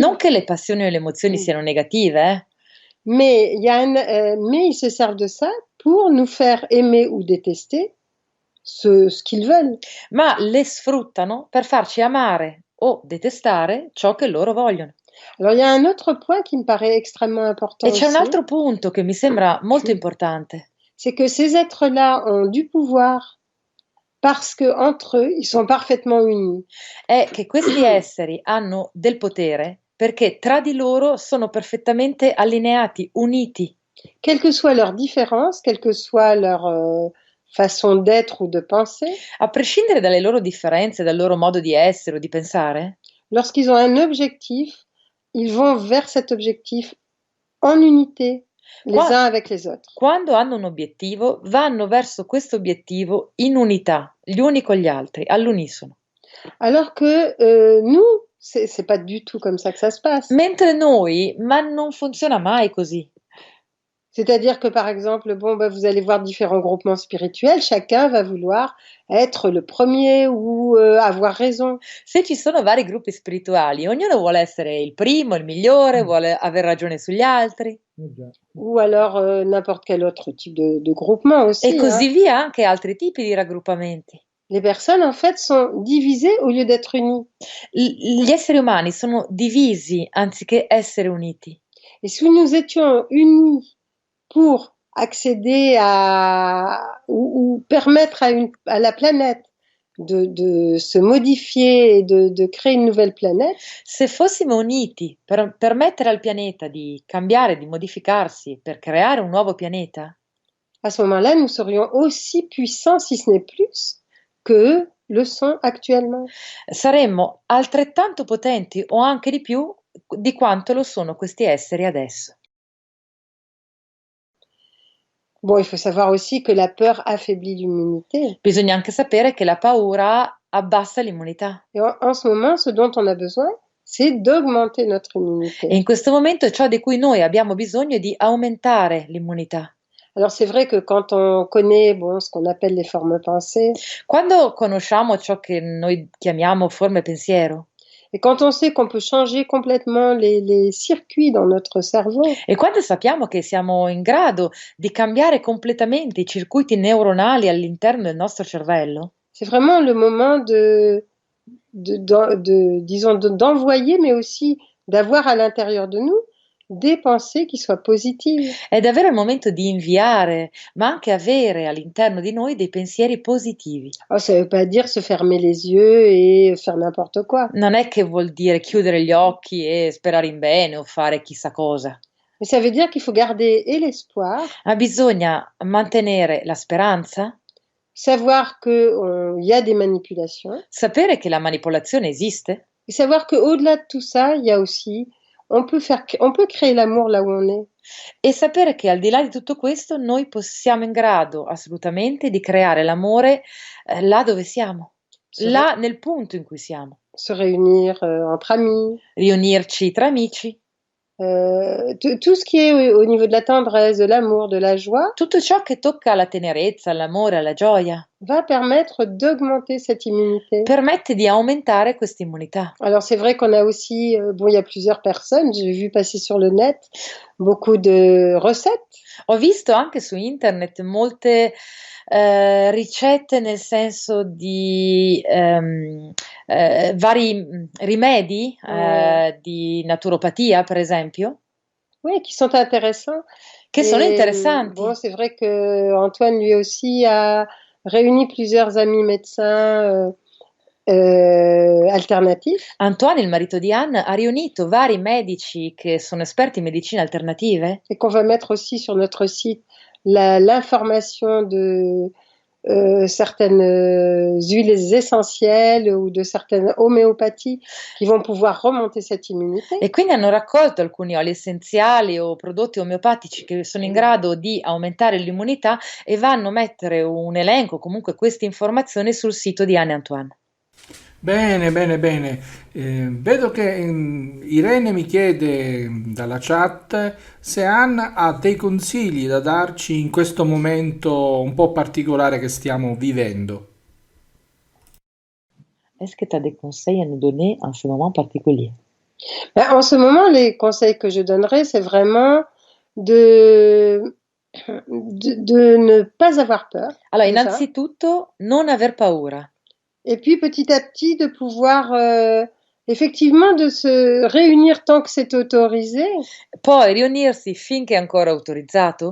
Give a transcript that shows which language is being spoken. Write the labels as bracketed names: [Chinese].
[Italian] Non che le passioni o le emozioni siano negative, [French] mais ils se servent de ça pour nous faire aimer ou détester ce qu'ils veulent. [Italian] ma le sfruttano per farci amare o detestare ciò che loro vogliono. [French] Alors il y a un autre point qui me paraît extrêmement important [Italian] E c'è un [French] aussi, [Italian] altro punto che mi sembra molto importante, [French] c'est que ces êtres-là ont du pouvoir parce que entre eux, ils sont parfaitement unis. [Italian] è che questi esseri hanno del potere perché tra di loro sono perfettamente allineati, uniti. [French] Quelle que soit leur différence, quelle que soit leur façon d'être ou de penser, [Italian] A prescindere dalle loro differenze, dal loro modo di essere o di pensare, [French] lorsqu'ils ont un objectif, ils vont vers cet objectif en unité, les Qua- uns avec les autres. [Italian] quando hanno un obiettivo, vanno verso questo obiettivo in unità, gli uni con gli altri, all'unisono. [French] Alors que nous, c'est pas du tout comme ça que ça se passe. [Italian] Mentre noi, ma non funziona mai così. [French] C'est-à-dire que, par exemple, bon, bah, vous allez voir différents groupements spirituels, chacun va vouloir être le premier ou avoir raison. [Italian] Se ci sono vari gruppi spirituali, ognuno vuole essere il primo, il migliore, vuole aver ragione sugli altri [French] Ou alors n'importe quel autre type de groupement [Italian] e [French] aussi, hein. [Italian] così via anche altri tipi di raggruppamenti. [French] Les personnes, en fait, sont divisées au lieu d'être unies. [Italian] Gli esseri umani sono divisi anziché essere uniti. [French] Et si nous étions unis pour accéder ou permettre à la planète de se modifier et de créer une nouvelle planète, [Italian] Se fossimo uniti per permettere al pianeta di cambiare, di modificarsi, per creare un nuovo pianeta, [French] à ce moment-là, nous serions aussi puissants, si ce n'est plus, que le sont actuellement. [Italian] saremmo altrettanto potenti o anche di più di quanto lo sono questi esseri adesso. [French] Bon, il faut savoir aussi que la peur affaiblit l'immunité. [Italian] Bisogna anche sapere che la paura abbassa l'immunità [French] Et en ce moment, ce dont on a besoin, c'est d'augmenter notre immunité. [Italian] in questo momento ciò di cui noi abbiamo bisogno è di aumentare l'immunità. [French] Alors c'est vrai que quand on connaît bon, ce qu'on appelle les formes pensées, [Italian] Quando conosciamo ciò che noi chiamiamo forme pensiero [French] et quand on sait qu'on peut changer complètement les circuits dans notre cerveau, [Italian] e quando sappiamo che siamo in grado di cambiare completamente i circuiti neuronali all'interno del nostro cervello, [French] c'est vraiment le moment disons, d'envoyer, mais aussi d'avoir à l'intérieur de nous des pensées qui soient positives. [Italian] è davvero il momento di inviare, ma anche avere all'interno di noi dei pensieri positivi. [French] Oh, ça ne veut pas dire se fermer les yeux et faire n'importe quoi. [Italian] Non è che vuol dire chiudere gli occhi e sperare in bene o fare chissà cosa, [French] Mais ça veut dire qu'il faut garder et l'espoir, [Italian] ma bisogna mantenere la speranza, [French] savoir qu'il y a des manipulations, [Italian] sapere che la manipolazione esiste [French] et savoir qu'au-delà de tout ça, il y a aussi, on peut créer l'amour là où on est. [Italian] e sapere che al di là di tutto questo noi siamo in grado assolutamente di creare l'amore là dove siamo, [French] Se, [Italian] là nel punto in cui siamo, [French] se réunir entre amis, [Italian] riunirci tra amici, [French] tout ce qui est au niveau de la tendresse, de l'amour, de la joie, [Italian] tutto ciò che tocca la tenerezza, l'amore, la gioia, [French] va permettre d'augmenter cette immunité. [Italian] permette di aumentare questa immunità. [French] Alors c'est vrai qu'on a aussi, bon, il y a plusieurs personnes, j'ai vu passer sur le net beaucoup de recettes. [Italian] Ho visto anche su internet molte ricette, nel senso di vari rimedi di naturopatia, per esempio, [French] Oui, qui sont intéressants. [Italian] che sono [French] Et [Italian] interessanti. [French] bon, c'est vrai que Antoine lui aussi a réuni plusieurs amis médecins alternatifs. [Italian] Antoine, il marito di Anne, ha riunito vari medici che sono esperti in medicine alternative [French] Et qu'on va mettre aussi sur notre site l'information de certaines huiles essentielles ou de certaines homéopathies qui vont pouvoir remonter cette immunité. [Italian] e quindi hanno raccolto alcuni oli essenziali o prodotti omeopatici che sono in grado di aumentare l'immunità e vanno a mettere un elenco, comunque queste informazioni sul sito di Anne e Antoine. Bene, bene, bene. Vedo che Irene mi chiede dalla chat se Anna ha dei consigli da darci in questo momento un po' particolare che stiamo vivendo. [French] Est-ce que tu as des conseils à nous donner en ce moment particulier? Ben, en ce moment, les conseils que je donnerais, c'est vraiment de ne pas avoir peur. [Italian] Allora, [French] déjà. [Italian] innanzitutto non aver paura. [French] Et puis petit à petit de pouvoir effectivement de se réunir tant que c'est autorisé, [Italian] Poi riunirsi finché è ancora autorizzato,